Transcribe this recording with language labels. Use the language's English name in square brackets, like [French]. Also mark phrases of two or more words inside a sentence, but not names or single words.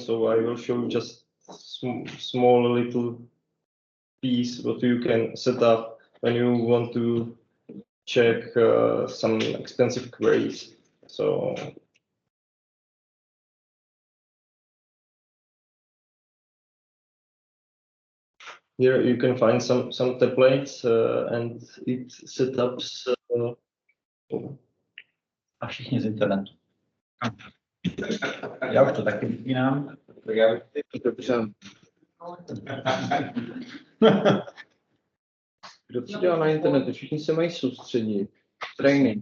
[English] So I will show you just small little piece what you can set up when you want to check some expensive queries. So here you can find some templates and it setups. [Czech] A všichni z internetu. Já už to taky vypínám. Tak já bych dobře. Kdo co dělá na internetu? Všichni se mají soustředit. Trénink.